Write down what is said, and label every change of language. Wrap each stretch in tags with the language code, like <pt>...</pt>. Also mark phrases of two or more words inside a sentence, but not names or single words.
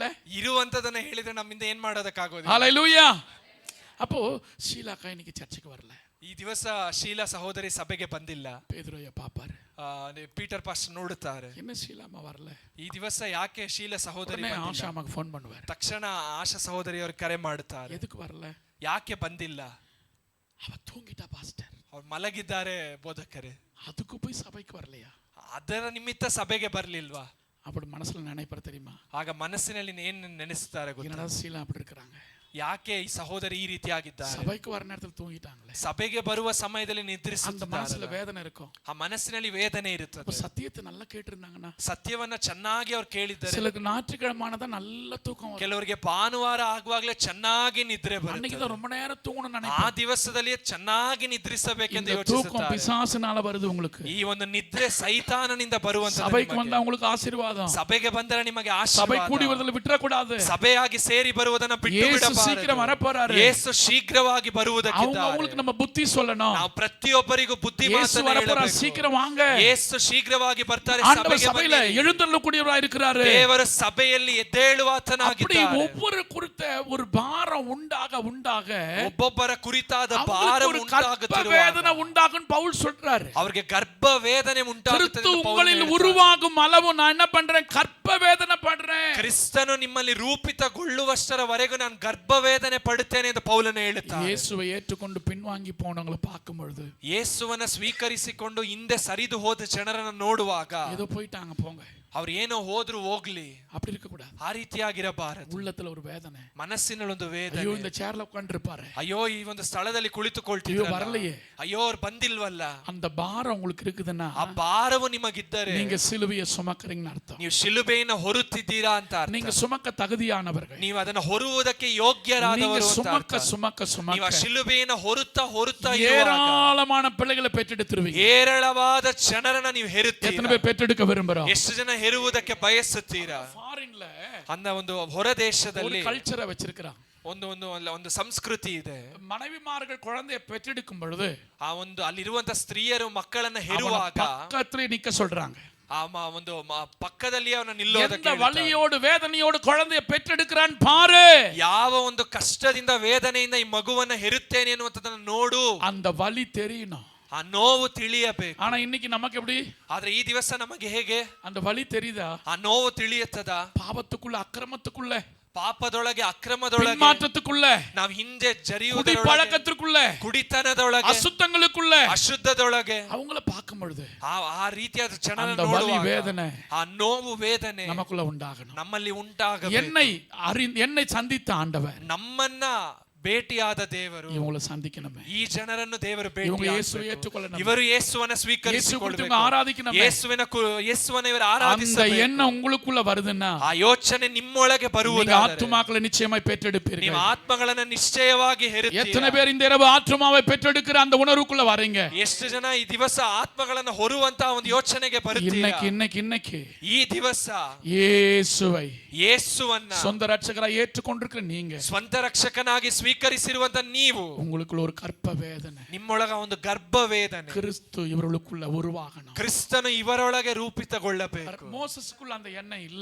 <kn>ಇರುವಂತದನ್ನ ಹೇಳಿದ್ರೆ ನಮ್ಮಿಂದ ಏನ್ ಮಾಡೋದಕ್ಕಾಗೋದಿಲ್ಲ.</kn> <ta>ஹalleluya. அப்போ ஷீலாக்கா இன்னைக்கு சர்ச்சுக்கு வரல.</ta> <kn>ಈ ದಿವಸ ಶೀಲಾ ಸಹೋದರಿ ಸಭೆಗೆ ಬಂದಿಲ್ಲ.</kn> <ta>பேதுருவைய பாப்பாரு.</ta> <kn>ಪೀಟರ್ ಪಾಸ್ಟರ್ ನೋಡುತ್ತಾರೆ.</kn> <ta>என்ன ஷீலாமா வரல?</ta> <kn>ಈ ದಿವಸ ಯಾಕೆ ಶೀಲಾ ಸಹೋದರಿ</kn> <ta>உடனே</ta> <kn>ಬಂದಿಲ್ಲ?</kn> <ta>ஆஷாமாக்கு ஃபோன் பண்ணுவார்.</ta> <kn>ತಕ್ಷಣ ಆಶಾ ಸಹೋದರಿಯವರು ಕರೆ ಮಾಡುತ್ತಾರೆ.</kn> <ta>எதுக்கு வரல?</ta> <kn>ಯಾಕೆ ಬಂದಿಲ್ಲ?</kn> <ta>அவ தூங்கிட்டா பாஸ்டர்.</ta> <kn>ಅವ್ರು ಮಲಗಿದ್ದಾರೆ ಬೋಧಕರೇ.</kn> <ta>அதுக்கு போய் சபைக்கு வரலையா?</ta> <kn>ಅದರ ನಿಮಿತ್ತ ಸಭೆಗೆ ಬರ್ಲಿಲ್ವಾ?</kn> <ta>அப்படி மனசுல நினைப்பற தெரியுமா?</ta> <kn>ಆಗ ಮನಸ್ಸಿನಲ್ಲಿ ಏನ್ ನೆನೆಸುತ್ತಾರೆ ಗೊತ್ತಾ?</kn> <ta>என்னடா ஷீலா அப்படி இருக்காங்க.</ta> <kn>ಯಾಕೆ ಈ ಸಹೋದರಿ ಈ ರೀತಿಯಾಗಿದ್ದಾರೆ?</kn> <ta>சபைக்கு வர நேரத்துல தூங்கிட்டாங்களே.</ta> <kn>ಸಭೆಗೆ ಬರುವ ಸಮಯದಲ್ಲಿ</kn> <ta>அந்த</ta> <kn>ನಿದ್ರಿಸುತ್ತಾರೆ.</kn> <ta>மனசுல வேதனை இருக்கும்.</ta> <kn>ಆ ಮನಸ್ಸಿನಲ್ಲಿ ವೇದನೆ ಇರುತ್ತದೆ.</kn> <ta>அப்ப சத்தியத்தை நல்லா கேட்டிருந்தாங்கன்னா,</ta> <kn>ಸತ್ಯವನ್ನ ಚೆನ್ನಾಗಿ ಅವ್ರು ಕೇಳಿದ್ದಾರೆ.</kn> <ta>சிலருக்கு ஞாயிற்றுக்கிழமானதான் நல்ல தூக்கம் வரும்.</ta> <kn>ಕೆಲವರಿಗೆ ಭಾನುವಾರ ಆಗುವಾಗಲೇ ಚೆನ್ನಾಗಿ ನಿದ್ರೆ</kn> <ta>அன்னைக்கு</ta> <kn>ಬರುತ್ತೆ.</kn> <ta>தான் ரொம்ப நேரம் தூங்கணும்னு</ta> <kn>ಆ</kn> <ta>நினைப்பேன்.</ta> <kn>ದಿವಸದಲ್ಲಿ ಚೆನ್ನಾಗಿ ನಿದ್ರಿಸಬೇಕೆಂದು</kn> <ta>இந்த தூக்கம்</ta> <kn>ಯೋಚಿಸುತ್ತಾರೆ.</kn> <ta>பிசாசுனால வருது உங்களுக்கு.</ta> <kn>ಈ ಒಂದು ನಿದ್ರೆ ಸೈತಾನನಿಂದ ಬರುವಂತ.</kn> <ta>சபைக்கு வந்தா உங்களுக்கு ஆசீர்வாதம்.</ta> <kn>ಸಭೆಗೆ ಬಂದರೆ ನಿಮಗೆ</kn> <ta>சபை கூடி</ta> <kn>ಆಶೀರ್ವಾದ.</kn> <ta>வருதல விட்டுற கூடாது.</ta> <kn>ಸಭೆಯಾಗಿ ಸೇರಿ ಬರುವುದನ್ನ ಬಿಟ್ಟು</kn> <ta>இயேசு</ta> <kn>ಬಿಡಬಾರದು.</kn> <ta>சீக்கிரம் வரப்போறாரு.</ta> <kn>ಯೇಸು ಶೀಘ್ರವಾಗಿ ಬರುವುದಕ್ಕಿದ್ದಾರೆ.</kn> <ta>அவங்களுக்கு நம்ம புத்தி சொல்லணும்.</ta> <kn>ನಾವು ಪ್ರತಿಯೊಬ್ಬರಿಗೂ ಬುದ್ಧಿ</kn> <ta>இயேசு</ta> <kn>ಮಾತನ್ನ</kn> <ta>வரப்போறாரு,</ta> <kn>ಹೇಳಬೇಕು.</kn> <ta>சீக்கிரம் வாங்க.</ta> <kn>ಯೇಸು ಶೀಘ್ರವಾಗಿ ಬರ್ತಾರೆ.</kn> <ta>ஆண்டவர்</ta> <kn>ಸಭೆಗೆ</kn> <ta>சபையில</ta> <kn>ಬನ್ನಿರಿ.</kn> <ta>எழுந்தருளக்கூடியவராய் இருக்கிறாரு.</ta> <kn>ದೇವರು ಸಭೆಯಲ್ಲಿ</kn> <ta>அப்படி</ta> <kn>ಎದ್ದೇಳುವಾತನಾಗಿದ್ದಾರೆ.</kn> <ta>ஒவ்வொரு குறித்த ஒரு பாரம் உண்டாக உண்டாக</ta> <kn>ಒಬ್ಬೊಬ್ಬರ ಕುರಿತಾದ ಭಾರ</kn> <ta>அவங்களுக்கு ஒரு கர்ப்ப</ta> <kn>ಉಂಟಾಗುತ್ತಿರುವಾಗ</kn> <ta>வேதனை உண்டாகும் பவுல் சொல்றாரு.</ta> <kn>ಅವರಿಗೆ ಗರ್ಭ ವೇದನೆ ಉಂಟಾಗುತ್ತದೆ</kn> <ta>கிறிஸ்து</ta> <kn>ಎಂದು ಪೌಲನು</kn> <ta>உங்களில்</ta> <kn>ಹೇಳ್ತಾನೆ.</kn> <ta>உருவாகும் அளவு நான் என்ன பண்றேன்? கர்ப்ப வேதனை படுறேன்.</ta> <kn>ಕ್ರಿಸ್ತನು ನಿಮ್ಮಲ್ಲಿ ರೂಪಿತಗೊಳ್ಳುವಷ್ಟರವರೆಗೂ ನಾನು ಗರ್ಭ ವೇದನೆ ಪಡುತ್ತೇನೆ ಎಂದು ಪೌಲನು ಹೇಳುತ್ತಾನೆ.</kn> <ta>இயேசுவை ஏற்றுக்கொண்டு பின்வாங்கி போனவங்களை பார்க்கும் பொழுது,</ta> <kn>ಯೇಸುವನ್ನ ಸ್ವೀಕರಿಸಿಕೊಂಡು ಹಿಂದೆ ಸರಿದು ಹೋದ ಜನರನ್ನು ನೋಡುವಾಗ</kn> <ta>ஏதோ போயிட்டாங்க போங்க,</ta> <kn>ಅವ್ರು ಏನೋ ಹೋದ್ರು ಹೋಗ್ಲಿ,</kn> <ta>அப்படி இருக்க கூடாது.</ta> <kn>ಆ ರೀತಿಯಾಗಿರಬಾರದು.</kn> <ta>உள்ளத்துல ஒரு வேதனை.</ta> <kn>ಮನಸ್ಸಿನಲ್ಲಿ ಒಂದು ವೇದನೆ.</kn> <ta>ஐயோ இந்த சேர்ல உட்கார்ந்திருப்பாரு,</ta> <kn>ಅಯ್ಯೋ ಈ ಒಂದು ಸ್ಥಳದಲ್ಲಿ</kn> <ta>ஐயோ</ta> <kn>ಕುಳಿತುಕೊಳ್ತಿದ್ರು,</kn> <ta>வரலையே.</ta> <kn>ಅಯ್ಯೋ ಅವ್ರು ಬಂದಿಲ್ವಲ್ಲ.</kn> <ta>அந்த பாரம் உங்களுக்கு இருக்குதுன்னா</ta> <kn>ಆ ಭಾರವು ನಿಮಗಿದ್ದರೆ</kn> <ta>நீங்க சிலுவையை சுமக்கறீங்கன்னு அர்த்தம்.</ta> <kn>ನೀವು ಶಿಲುಬೆಯನ್ನು ಹೊರುತ್ತಿದ್ದೀರಾ ಅಂತ ಅರ್ಥ.</kn> <ta>நீங்க சுமக்க தகுதியானவர்கள்.</ta> <kn>ನೀವು ಅದನ್ನು ಹೊರುವುದಕ್ಕೆ ಯೋಗ್ಯರಾದವರು</kn> <ta>நீங்க</ta> <kn>ಅಂತ</kn> <ta>சுமக்க</ta> <kn>ಅರ್ಥ.</kn> <ta>சுமக்க</ta> <kn>ನೀವು ಆ</kn> <ta>சுமக்க</ta> <kn>ಶಿಲುಬೆಯನ್ನು ಹೊರುತ್ತಾ ಇರುವಾಗ</kn> <ta>ஏராளமான பிள்ளைகளை பெற்றெடுத்துருவீங்க.</ta> <kn>ಏರಳವಾದ ಜನರನ್ನ ನೀವು</kn> <ta>எத்தனை</ta> <kn>ಹೆರುತ್ತೀರಾ?</kn> <ta>பேர் பெற்றெடுக்க விரும்புறோம்?</ta> <kn>ಎಷ್ಟು ಜನ ಹೆರುವುದಕ್ಕೆ ಬಯಸುತ್ತೀರಾ?</kn> <ta>ஃபாரின்ல</ta> <kn>ಅಂದ ಒಂದು ಹೊರ</kn> <ta>ஒரு</ta> <kn>ದೇಶದಲ್ಲಿ</kn> <ta>கல்ச்சரை வச்சிருக்கிறாங்க.</ta> <kn>ಒಂದು ಒಂದು ಒಂದು ಸಂಸ್ಕೃತಿ ಇದೆ.</kn> <ta>மனைவிமார்கள் குழந்தையை பெற்றெடுக்கும் பொழுது</ta> <kn>ಆ ಒಂದು ಅಲ್ಲಿರುವಂತ ಸ್ತ್ರೀಯರು ಮಕ್ಕಳನ್ನ</kn> <ta>அவனை</ta> <kn>ಹೆರುವಾಗ</kn> <ta>பக்கத்துல நிக்க சொல்றாங்க.</ta> <kn>ಒಂದು ಪಕ್ಕದಲ್ಲಿ ಅವನ</kn> <ta>எந்த</ta> <kn>ನಿಲ್ಲೋದಕ್ಕೆ</kn> <ta>வலியோடு வேதனையோடு குழந்தையை பெற்றெடுக்கிறான் பாரு.</ta> <kn>ಯಾವ ಒಂದು ಕಷ್ಟದಿಂದ ವೇದನೆಯಿಂದ ಈ ಮಗುವನ್ನ ಹೆರುತ್ತೇನೆ ಅನ್ನುವಂಥದ್ದನ್ನ ನೋಡು.</kn> <ta>அந்த வலி தெரியணும்.</ta> <kn>ಆ ನೋವು ತಿಳಿಯಬೇಕು.</kn> <ta>ஆனா இன்னைக்கு நமக்கு எப்படி?</ta> <kn>ಆದ್ರೆ ಈ ದಿವಸ ನಮಗೆ ಹೇಗೆ</kn> <ta>அந்த வலி தெரியுதா?</ta> <kn>ಆ ನೋವು ತಿಳಿಯುತ್ತದ?</kn> <ta>பாவத்துக்குள்ள, அக்கிரமத்துக்குள்ள,</ta> <kn>ಪಾಪದೊಳಗೆ, ಅಕ್ರಮದೊಳಗೆ,</kn> <ta>மாற்றத்துக்குள்ள,</ta> <kn>ನಾವು ಹಿಂದೆ</kn> <ta>குடி</ta> <kn>ಜರಿಯುವುದರೊಳಗೆ,</kn> <ta>பழக்கத்திற்குள்ள,</ta> <kn>ಕುಡಿತನದೊಳಗೆ,</kn> <ta>அசுத்தங்களுக்குள்ள</ta> <kn>ಅಶುದ್ಧದೊಳಗೆ</kn> <ta>அவங்கள பார்க்கும் பொழுது</ta> <kn>ಆ ರೀತಿಯಾದ ಜನರನ್ನು</kn> <ta>அந்த வலி</ta> <kn>ನೋಡುವಾಗ</kn> <ta>வேதனை</ta> <kn>ಆ ನೋವು ವೇದನೆ</kn> <ta>நமக்குள்ள உண்டாகணும்.</ta> <kn>ನಮ್ಮಲ್ಲಿ ಉಂಟಾಗಬೇಕು.</kn> <ta>என்னை சந்தித்த ஆண்டவர்</ta> <kn>ನಮ್ಮನ್ನ ಭೇಟಿಯಾದ ದೇವರು</kn> <ta>இவங்களை சந்திக்கணுமே.</ta> <kn>ಈ ಜನರನ್ನು ದೇವರು</kn> <ta>இவங்க</ta> <kn>ಭೇಟಿ</kn> <ta>இயேசுவை ஏற்றுக்கொள்ளணும்.</ta> <kn>ಇವರು ಯೇಸುವನ್ನ</kn> <ta>இயேசு</ta> <kn>ಸ್ವೀಕರಿಸಿಕೊಳ್ಳಬೇಕು.</kn> <ta>ஆராதிக்கணுமே.</ta> <kn>ಯೇಸುವನ್ನ ಇವರು</kn> <ta>அந்த</ta> <kn>ಆರಾಧಿಸಬೇಕು.</kn> <ta>எண்ணம் உங்களுக்குள்ள வருதுன்னா</ta> <kn>ಆ ಯೋಚನೆ ನಿಮ್ಮೊಳಗೆ</kn> <ta>நீங்க</ta> <kn>ಬರುವುದಾದರೆ</kn> <ta>ஆத்துமாக்களை நிச்சயமாய்</ta> <kn>ನೀವು</kn> <ta>பெற்றெடுப்பீர்கள்.</ta> <kn>ಆತ್ಮಗಳನ್ನ ನಿಶ್ಚಯವಾಗಿ</kn> <ta>எத்தனை</ta> <kn>ಹೆರುತ್ತೀರಾ?</kn> <ta>பேர் இந்த இரவு ஆத்துமாவை பெற்றெடுக்கிற அந்த உணர்வுக்குள்ள வரீங்க?</ta> <kn>ಎಷ್ಟು ಜನ ಈ ದಿವಸ ಆತ್ಮಗಳನ್ನ ಹೊರುವಂತ ಒಂದು ಯೋಚನೆಗೆ ಬರುತ್ತೀರಾ?</kn> <ta>இன்னைக்கு</ta> <kn>ಈ ದಿವಸ</kn> <ta>இயேசுவை</ta> <kn>ಯೇಸುವನ್ನ</kn> <ta>சொந்த ரட்சகராய் ஏற்றுக்கொண்டிருக்கிற நீங்க,</ta> <kn>ಸ್ವಂತ ರಕ್ಷಕನಾಗಿ ಸ್ವೀಕರಿಸಿರುವಂತ ನೀವು,</kn> <ta>உங்களுக்குள்ள ஒரு கர்ப்ப வேதனை,</ta> <kn>ನಿಮ್ಮೊಳಗ ಒಂದು ಗರ್ಭ ವೇದನೆ,</kn> <ta>கிறிஸ்து இவர்களுக்குள்ள உருவாகணும்.</ta> <kn>ಕ್ರಿಸ್ತನು ಇವರೊಳಗೆ ರೂಪಿತಗೊಳ್ಳಬೇಕು.</kn> <ta>மோசஸ்க்குள்ள அந்த எண்ணம் இல்ல.</ta>